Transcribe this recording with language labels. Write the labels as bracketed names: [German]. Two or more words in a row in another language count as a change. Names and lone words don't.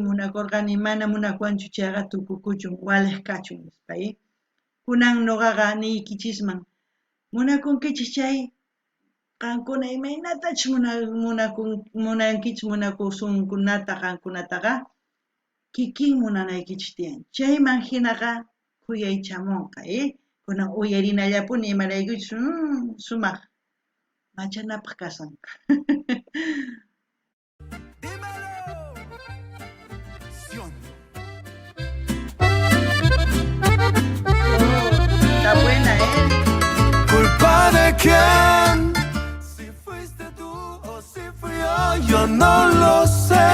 [Quechua] munakurqani mana munakuanchu chayqa tukukuchun waliq kachun nispa kunan noqaqa niykichisman munakunkichis chay qankuna imaynatachus munankichis munakusunkunata qankunataqa kikin munanaykichis tiyan chayman hinaqa khuyaychamunqa kunan uyarinallapuni imaraykuchus sumaq machanapaq kasan. [Spanish] Está buena, ¿Culpa de quién? Si fuiste tú o si fui yo no lo sé.